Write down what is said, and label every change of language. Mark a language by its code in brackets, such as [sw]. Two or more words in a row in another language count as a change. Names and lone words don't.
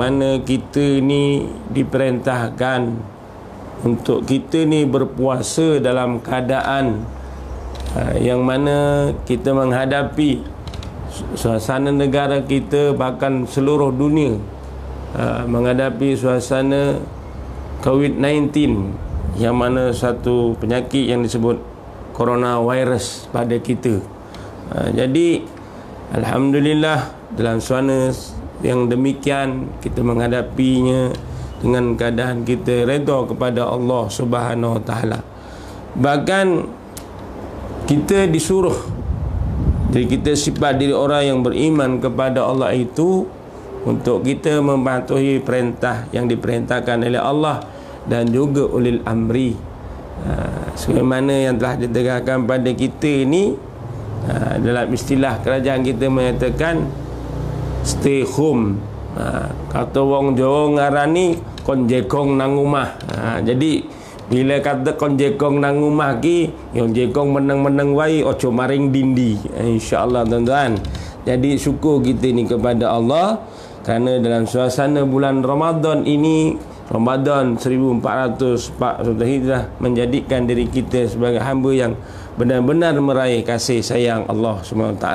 [ms] mana kita ni diperintahkan untuk kita ni berpuasa dalam keadaan yang mana kita menghadapi suasana negara kita, bahkan seluruh dunia menghadapi suasana COVID-19, yang mana satu penyakit yang disebut coronavirus pada kita. Jadi alhamdulillah dalam suasana yang demikian kita menghadapinya dengan keadaan kita redha kepada Allah [ar] سبحانه وتعالى. [ms] Bahkan kita disuruh, jadi kita sifat diri orang yang beriman kepada Allah itu untuk kita mematuhi perintah yang diperintahkan oleh Allah dan juga ulil amri. Sebagaimana yang telah ditegaskan pada kita ini, dalam istilah kerajaan kita menyatakan [en] stay home. [jv] Kata wong Jawa ngarani kon jekong nang omah. [ms] Jadi bila kata [jv] kon jekong nang omah ki, yang jekong meneng-meneng wae ojo maring dindi. [ms] Insya-Allah tuan-tuan. Jadi syukur kita ni kepada Allah kerana dalam suasana bulan Ramadan ini, Ramadan 1440 Hijrah, menjadikan diri kita sebagai hamba yang benar-benar meraih kasih sayang Allah SWT.